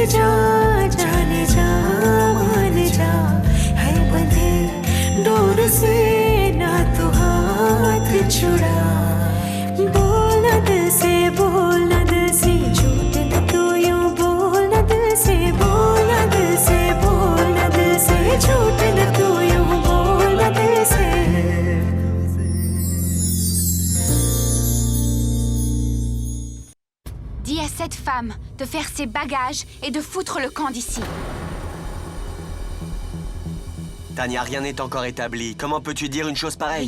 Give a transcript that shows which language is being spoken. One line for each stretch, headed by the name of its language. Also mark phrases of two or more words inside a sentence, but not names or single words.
Hindi: जा जाने जा मान जा है बंधे डोर से ना तू हाथ छुड़ा बोल न दिल से बोल न दिल से झूठ न तू यूं बोल न दिल से बोल न दिल से बोल न दिल से झूठ न तू यूं बोल न दिल से
French: Dis à cette femme de faire ses bagages et de foutre le camp d'ici. Tania, rien n'est encore établi. Comment peux-tu dire une chose pareille?